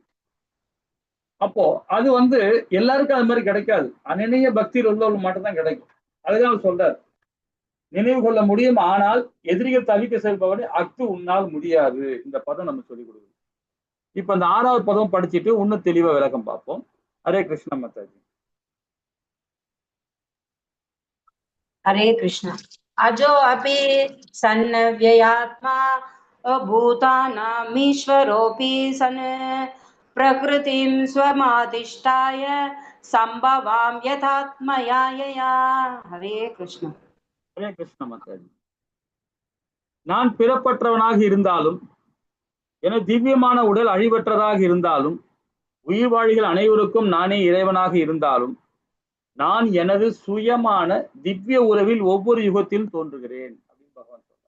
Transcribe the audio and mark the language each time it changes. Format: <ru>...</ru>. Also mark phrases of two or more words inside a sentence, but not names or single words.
<ta>அப்போ அது எல்லாருக்கும் அது மாதிரி கிடைக்காது. அநேக பக்தியில் உள்ளவர்கள் மட்டும்தான் கிடைக்கும். அதுதான் சொல்றார். நினைவு கொள்ள முடியும், ஆனால் எதிரிகள் தவிக்க செல்பவனை அக்கு உன்னால் முடியாது. இந்த பதம் நம்ம சொல்லிக் கொடுக்குது. இப்ப இந்த 6வது பதம் படிச்சுட்டு இன்னும் தெளிவா விளக்கம் பார்ப்போம்.</ta> <sa>हरे कृष्ण</sa> <ta>மாதாஜி.</ta> <sa>हरे कृष्ण। अजो अपि सन्नव्ययात्मा भूतानामीश्वरोऽपि सन् प्रकृतिं स्वमादिष्ठाय संभवां यथात्मया यया। हरे कृष्ण. हरे कृष्ण</sa> <ta>மாதாஜி. நான் பிறப்பற்றவனாக இருந்தாலும் என திவ்யமான உடல் அழிவற்றதாக இருந்தாலும் உயிர் வாழிகள் அனைவருக்கும் நானே இறைவனாக இருந்தாலும் நான் எனது சுயமான திவ்ய உறவில் ஒவ்வொரு யுகத்திலும் தோன்றுகிறேன் அப்படின்னு பகவான் சொல்றார்.</ta>